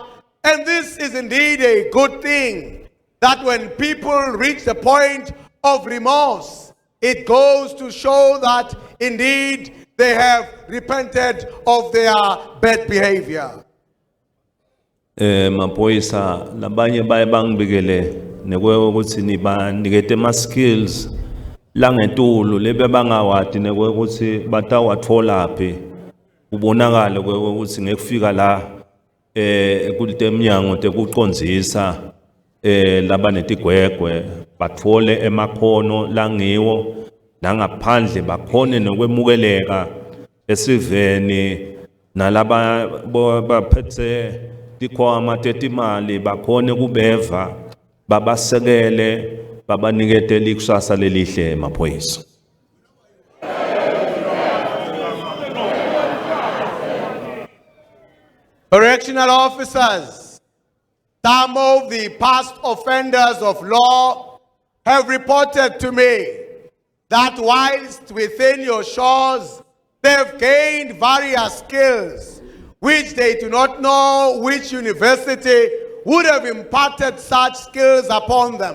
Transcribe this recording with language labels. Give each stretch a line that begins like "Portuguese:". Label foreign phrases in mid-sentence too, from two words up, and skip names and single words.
English: And this is indeed a good thing, that when people reach the point of remorse, it goes to show that indeed they have repented of their bad behavior.
Swati: Maphoyisa labanye baye bangibikele nekwe ukuthi nibanikete ama skills la ngetulu lebe bangawadi nekwe ukuthi batawathola phi ubonakala ukuthi ngekufika la kulemnyango tekuqonzisa labanetigwegwe bathole emakhono langiwo nangaphandle bakhone nokwemukeleka esiveni nalaba baphethe tikhwama tetimali bakhone kubeva babasekele babaniketele ikusasa lelihle emaphoyisa.
English: Correctional officers, some of the past offenders of law have reported to me that whilst within your shores, they have gained various skills which they do not know which university would have imparted such skills upon them.